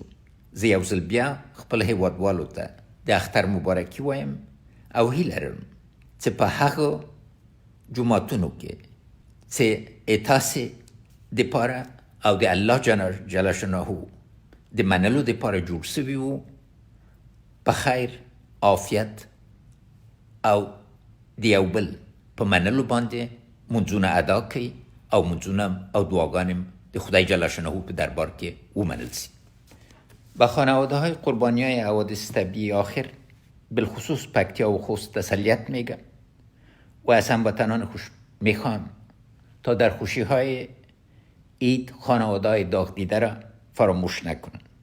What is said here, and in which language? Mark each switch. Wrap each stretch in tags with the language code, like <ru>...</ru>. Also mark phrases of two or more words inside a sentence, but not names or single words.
<ps>زه یو ځل بیا خپل هیوادوالو ته د اختر مبارکي وایم او هیله لرم چې په هغه جوماتونو کې چې تاسې دپاره او د الله جل شانه د منلو دپاره جوړ سوي وو، په خیر، عافیت او د یو بل په منلو باندې منځونه ادا کوي او منځونه او دعاګانې د خدای جل شانه په دربار کې ومنل سي.</ps> <fa>به خانواده های قربانی های حوادث طبیعی آخر بالخصوص پکتیا و خوست تسلیت میگم و از هموطنان خوش میخوام تا در خوشی های عید خانواده های داغ دیده را فراموش نکنن.</fa>